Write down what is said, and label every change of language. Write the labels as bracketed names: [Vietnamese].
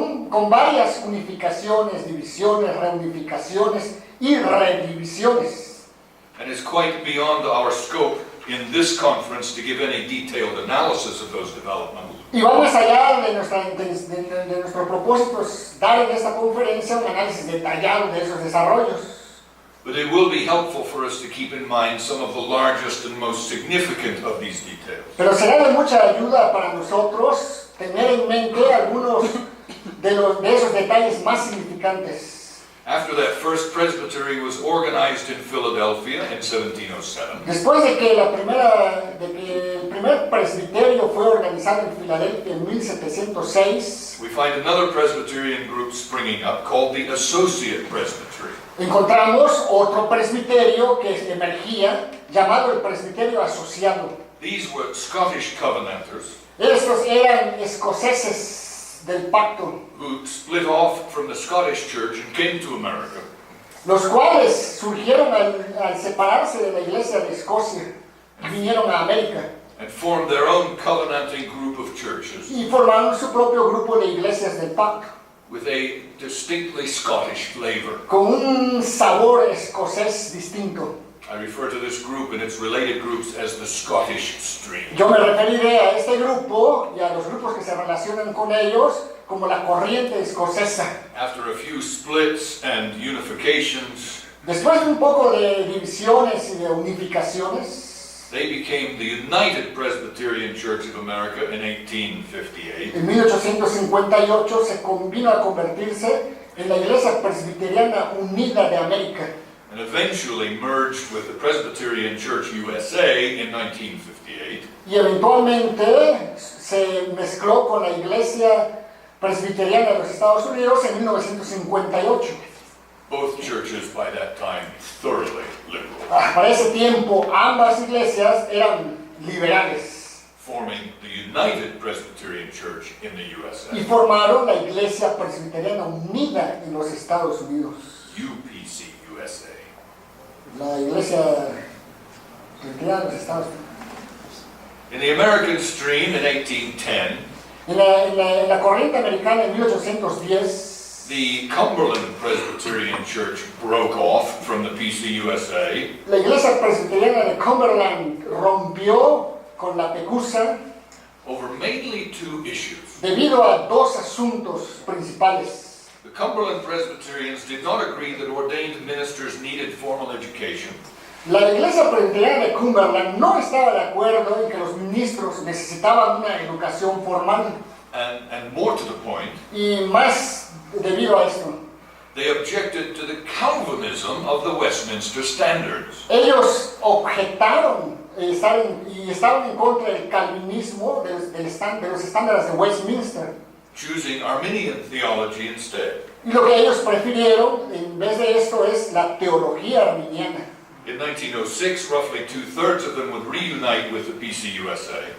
[Spanish] con varias unificaciones, divisiones, reunificaciones y redivisiones. [English] And it's quite beyond our scope in this conference to give any detailed analysis of those developments. [Spanish] Y va más allá de nuestro propósito es dar en esta conferencia un análisis detallado de esos desarrollos. [English] But it will be helpful for us to keep in mind some of the largest and most significant of these details. [Spanish] Pero será de mucha ayuda para nosotros tener en mente algunos de esos detalles más significantes. [English] After that first presbytery was organized in Philadelphia in 1707, [Spanish] Después de que el primer presbiterio fue organizado en Filadelfia en 1706, [English] we find another Presbyterian group springing up called the Associate Presbytery. [Spanish] encontramos otro presbiterio que emergía llamado el presbiterio asociado. [English] These were Scottish Covenanters [Spanish] Estos eran escoceses del pacto, [English] who split off from the Scottish Church and came to America. [Spanish] los cuales surgieron al separarse de la Iglesia de Escocia, vinieron a América [English] And formed their own covenanting group of churches [Spanish] y formaron su propio grupo de iglesias del pacto, [English] with a distinctly Scottish flavor. [Spanish] con un sabor escocés distinto. [English] I refer to this group and its related groups as the Scottish Stream. [Spanish] Yo me referiré a este grupo y a los grupos que se relacionan con ellos como la corriente escocesa. [English] After a few splits and unifications, [Spanish] Después de un poco de divisiones y de unificaciones, [English] they became the United Presbyterian Church of America in 1858. [Spanish] en 1858 vino a convertirse en la Iglesia Presbiteriana Unida de América [English] And eventually merged with the Presbyterian Church USA in 1958. [Spanish] y eventualmente se mezcló con la Iglesia Presbiteriana de los Estados Unidos en 1958. [English] Both churches by that time thoroughly liberal, [Spanish] Para ese tiempo ambas iglesias eran liberales [English] forming the United Presbyterian Church in the [Spanish] y [English] USA, [Spanish] formaron la Iglesia Presbiteriana Unida en los Estados Unidos. [English] UPC USA. [Spanish] La Iglesia Presbiteriana de los Estados Unidos. [English] In the American stream in 1810, [Spanish] En la corriente americana en 1810, [English] the Cumberland Presbyterian Church broke off from the PCUSA [Spanish] la Iglesia Presbiteriana de Cumberland rompió con la PECUSA [English] over mainly two issues. [Spanish] debido a dos asuntos principales. [English] The Cumberland Presbyterians did not agree that ordained ministers needed formal education, [Spanish] La Iglesia Presbiteriana de Cumberland no estaba de acuerdo en que los ministros necesitaban una educación formal. [English] and more to the point, [Spanish] Y más debido a esto, [English] they objected to the Calvinism of the Westminster Standards. [Spanish] ellos objetaron y estaban en contra del calvinismo de los estándares de Westminster. [English] choosing Arminian theology instead. [Spanish] Y lo que ellos prefirieron, en vez de esto, es la teología arminiana. [English] In 1906, roughly 2/3 of them would reunite with the PCUSA.